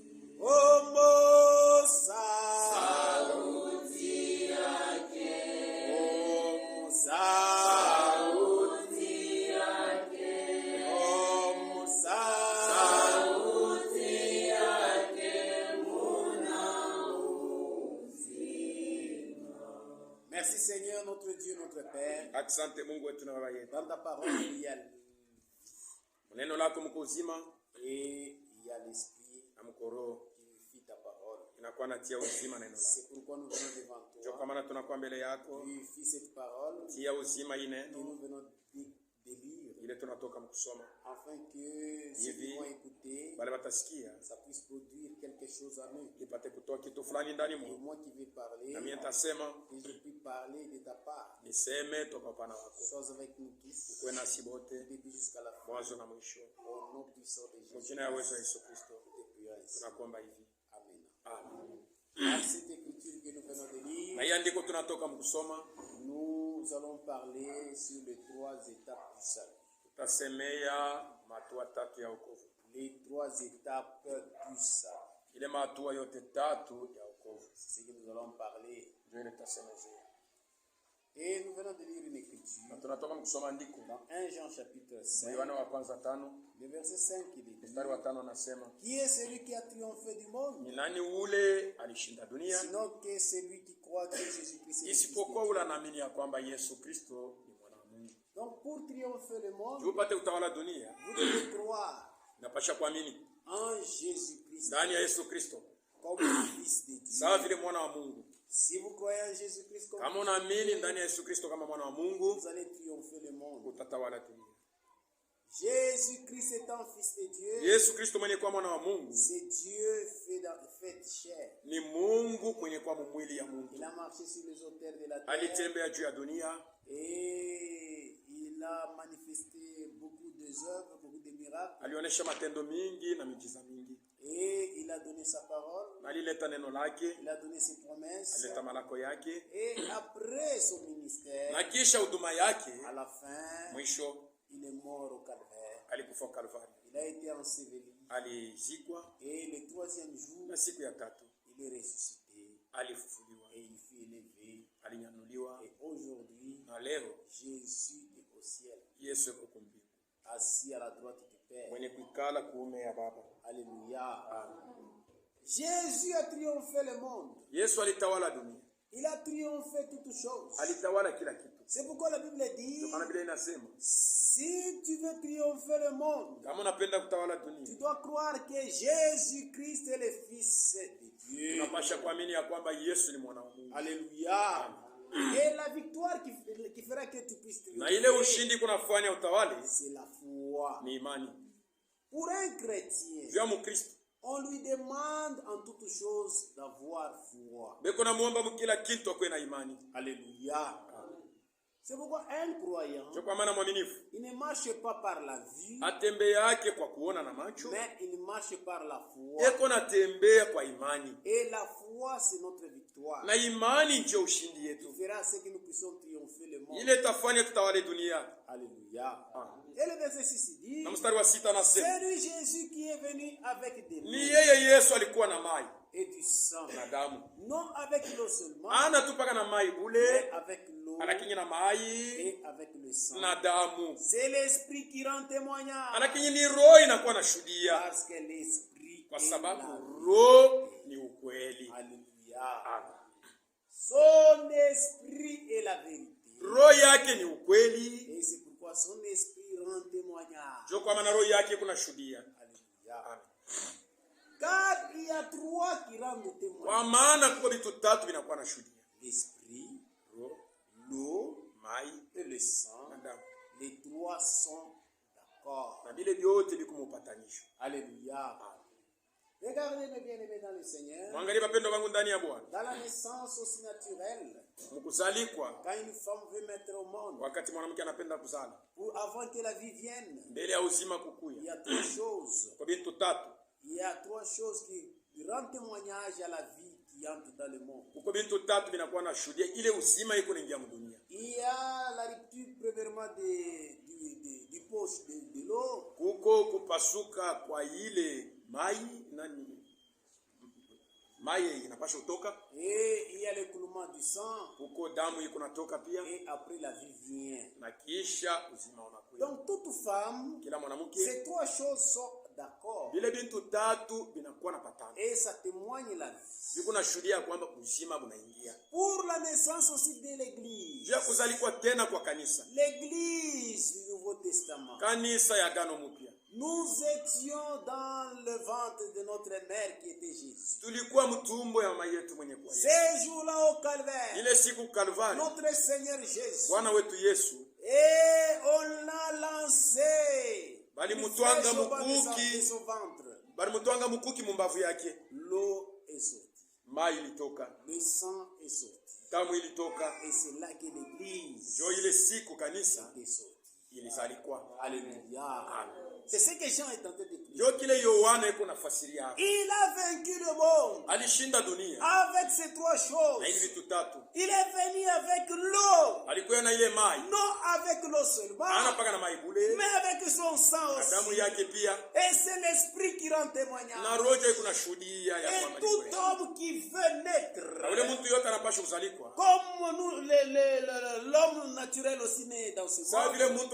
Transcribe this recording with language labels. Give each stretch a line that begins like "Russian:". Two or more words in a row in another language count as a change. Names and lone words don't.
Swahili: Omosa, sauti yake, omosa, sauti yake, omosa, sauti yake, muna uzima.
French: Merci Seigneur, notre Dieu, notre Père.
Swahili: Asante Mungu wetu na Baba yetu.
French: Dans ta parole, il y a
Swahili: Neno lako mko uzima
French: et il y a l'Esprit
Swahili: na mko roho.
French: qui vifie ta parole.
Swahili: Inakuwa natia uzima neno lako.
French: C'est pourquoi nous venons devant
Swahili: Ndio kwa
French: toi.
Swahili: maana tunakuwa mbele yako.
French: Vifie cette parole
Swahili: Tia uzima hii
French: que
Swahili: neno
French: nous venons de lire,
Swahili: ile tunatoka mkusoma.
French: afin que ceux qui vont écouter,
Swahili: Wale watasikia
French: ça puisse produire quelque chose en eux.
Swahili: ipate kutoa kitu fulani ndani
French: Et
Swahili: mwao.
French: moi qui vais parler,
Swahili: Na mimi nitasema
French: que je puisse parler de ta part.
Swahili: niseme toka upana wako.
French: Sois avec nous tous,
Swahili: Kuwe nasi bote
French: du début jusqu'à la fin.
Swahili: mwanzo na mwisho.
French: Au nom puissant de
Swahili: Kwa
French: Jésus.
Swahili: jina ya uwezo wa Yesu Kristo
French: Nous te prions ainsi.
Swahili: tunakuomba hivi. Amen. Amen.
French: Dans cette écriture que nous venons de lire,
Swahili: Na hii andiko tunatoka mkusoma,
French: nous allons parler sur les trois étapes du salut.
Swahili: tutasemea matua tatu ya wokovu.
French: Les trois étapes du salut.
Swahili: Ile matua yote tatu ya wokovu
French: C'est ce que nous allons parler.
Swahili: ndio ile tutasemezea.
French: Et nous venons de lire une écriture
Swahili: Na tunatoka mkusoma andiko
French: dans 1 Jean chapitre 5,
Swahili: Yohana wa kwanza 5
French: le verset 5, il dit:
Swahili: mstari wa 5 anasema,
French: Qui est celui qui a triomphé du monde?
Swahili: ni nani ule alishinda dunia
French: Sinon que celui qui croit que Jésus-Christ est le Fils de
Swahili: isipokuwa
French: Dieu.
Swahili: ule anaamini ya kwamba Yesu Kristo ni mwana wa Mungu.
French: Donc pour triompher le monde,
Swahili: Juu upate utawala dunia,
French: vous devez croire
Swahili: napasha kuamini
French: en Jésus-Christ
Swahili: ndani ya Yesu Kristo
French: comme le Fils de Dieu.
Swahili: sawa vile mwana wa Mungu.
French: Si vous croyez en Jésus-Christ comme
Swahili: Kama unaamini ndani ya Yesu Kristo kama mwana wa Mungu,
French: vous allez triompher le monde.
Swahili: utatawala dunia.
French: Jésus-Christ étant Fils de Dieu,
Swahili: Yesu Kristo mwenye kuwa mwana wa Mungu
French: c'est Dieu fait chair.
Swahili: ni Mungu mwenye kuwa mwili ya Mungu.
French: Il a marché sur les auteurs de la terre
Swahili: Alitembea juu ya dunia
French: et il a manifesté beaucoup d'œuvres, beaucoup de miracles
Swahili: alionyesha matendo mingi na miujiza mingi.
French: et il a donné sa parole,
Swahili: Na alileta neno lake,
French: il a donné ses promesses
Swahili: alileta malako yake,
French: et après son ministère,
Swahili: na kisha huduma yake
French: à la fin,
Swahili: mwisho
French: il est mort au calvaire
Swahili: alikufa Kalvari,
French: il a été enseveli.
Swahili: alizikwa,
French: Et le troisième jour,
Swahili: na siku ya tatu
French: il est ressuscité.
Swahili: alifufuliwa,
French: Et il fut élevé.
Swahili: alinyanyuliwa,
French: Et aujourd'hui,
Swahili: na leo
French: Jésus est au ciel,
Swahili: Yesu yuko kumbingu,
French: assis à la droite du Père.
Swahili: mwenye kuikala kuume ya Baba.
French: Alléluia. Jésus a triomphé le monde.
Swahili: Yesu alitawala dunia,
French: Il a triomphé toutes choses.
Swahili: alitawala kila kitu.
French: C'est pourquoi la Bible dit,
Swahili: Ndio maana Biblia inasema
French: si tu veux triompher le monde,
Swahili: kama unapenda kutawala
French: tu
Swahili: dunia,
French: dois croire que Jésus-Christ est le Fils de Dieu.
Swahili: unapasha kuamini ya kwamba Yesu ni mwana wa Mungu.
French: Alléluia. Et la victoire qui fera que tu puisses
Swahili: Na ile
French: triompher,
Swahili: ushindi kunafanya utawale
French: c'est la foi.
Swahili: ni imani.
French: Pour un chrétien,
Swahili: Vya Mkristo
French: on lui demande en toutes choses d'avoir foi.
Swahili: beko na muomba mkila kitu akwe na imani.
French: Alléluia. C'est pourquoi un croyant,
Swahili: Kwa maana mwaminifu
French: il ne marche pas par la vue,
Swahili: atembea yake kwa kuona na macho,
French: mais il marche par la foi.
Swahili: eko natembea kwa imani,
French: Et la foi, c'est notre victoire.
Swahili: na imani ndio ushindi
French: Qui
Swahili: yetu.
French: fera ce que nous puissions triompher le monde.
Swahili: Ile tafanya tutawale dunia.
French: Alléluia. Et le verset 6 dit,
Swahili: Na mstari wa 6 anasema
French: c'est lui Jésus qui est venu avec des
Swahili: ni
French: eaux
Swahili: yeye Yesu alikuwa na mai
French: et du sang.
Swahili: na damu,
French: Non avec l'eau seulement,
Swahili: ana tupaka na mai
French: mais
Swahili: bule,
French: avec l'eau
Swahili: anakinyi na mai
French: et avec le sang.
Swahili: na damu,
French: C'est l'esprit qui rend témoignage.
Swahili: anakinyi ni roho inakuwa na shuhudia,
French: Parce que l'esprit
Swahili: kwa
French: est
Swahili: sababu
French: la
Swahili: roho ni ukweli. Alléluia. Amen.
French: Son esprit est la vérité.
Swahili: Roho yake ni ukweli,
French: Et c'est pourquoi son esprit rend témoignage.
Swahili: ndio kwa maana roho yake kuna shuhudia. Alléluia. Amen.
French: Car il y a trois qui rendent
Swahili: Kwa
French: témoignage.
Swahili: maana kuko vitu tatu vinakuwa na shuhudia:
French: L'esprit,
Swahili: roho,
French: l'eau
Swahili: mai
French: et le sang.
Swahili: na damu,
French: Les trois sont d'accord.
Swahili: na vile vyote viko mpatanisho. Alléluia.
French: Regardez mes bien-aimés dans le Seigneur.
Swahili: Mwangalie wapendwa wangu ndani ya Bwana,
French: Dans la naissance aussi naturelle,
Swahili: mkuzalikwa,
French: quand une femme veut mettre au monde,
Swahili: wakati mwanamke anapenda kuzala,
French: avant que la vie vienne,
Swahili: mbele ya uzima
French: il y
Swahili: kukuya,
French: a trois choses.
Swahili: kwa vitu tatu.
French: Il y a trois choses qui rendent témoignage à la vie qui entre dans le monde.
Swahili: Kuko vitu tatu vinakuwa na shuhudia ile uzima iko naingia mdunia.
French: Il y a la rupture premièrement du poche de l'eau.
Swahili: Kuko kupasuka kwa ile mai nani mai inapasha kutoka,
French: Et il y a l'écoulement du sang.
Swahili: kuko damu iko natoka pia,
French: Et après la vie vient.
Swahili: na kisha uzima unakuja.
French: Donc toute femme,
Swahili: Kila mwanamke
French: ces trois choses sont d'accord.
Swahili: vile vitu tatu vinakuwa na patano,
French: Et ça témoigne la vie.
Swahili: viko na shuhudia kwamba uzima unaingia.
French: Pour la naissance aussi de l'église.
Swahili: Juu ya kuzalikwa tena kwa kanisa,
French: L'église du Nouveau Testament.
Swahili: kanisa ya Agano Mpya,
French: Nous étions dans le ventre de notre mère qui était Jésus.
Swahili: tulikuwa mtumbo ya mama yetu mwenye kwa Yesu.
French: Ces jours-là au calvaire,
Swahili: Ile siku Kalvari,
French: notre Seigneur Jésus,
Swahili: Bwana wetu Yesu
French: et on l'a lancé.
Swahili: bali
French: Une
Swahili: mutwanga
French: flèche au bas de
Swahili: mukuki,
French: son ventre.
Swahili: bali mutwanga mukuki mumbavu yake,
French: L'eau est sortie.
Swahili: mai ilitoka,
French: Le sang est sorti.
Swahili: damu ilitoka.
French: Et c'est là que l'église
Swahili: Jo ile siku kanisa
French: est sortie.
Swahili: ilizalikwa. Alléluia. Amen.
French: C'est ce que Jean est en train de dire.
Swahili: Jo kile Yohana iko nafasiria hapa,
French: Il a vaincu le monde
Swahili: alishinda dunia
French: avec ces trois
Swahili: na hivi
French: choses.
Swahili: vitu tatu.
French: Il est venu avec l'eau,
Swahili: Alikuwa na ile mai,
French: non avec l'eau seulement,
Swahili: ana paka na mai bule,
French: mais avec son sang
Swahili: na damu
French: aussi.
Swahili: yake pia,
French: Et c'est l'esprit qui rend
Swahili: na
French: témoignage.
Swahili: roho iko na shuhudia ya
French: Et
Swahili: kwamba ni
French: tout
Swahili: kweli.
French: homme qui veut
Swahili: Na
French: naître,
Swahili: ule mtu yote anapaswa kuzalikwa,
French: comme nous, l'homme naturel aussi naît dans ce
Swahili: sawa vile
French: monde,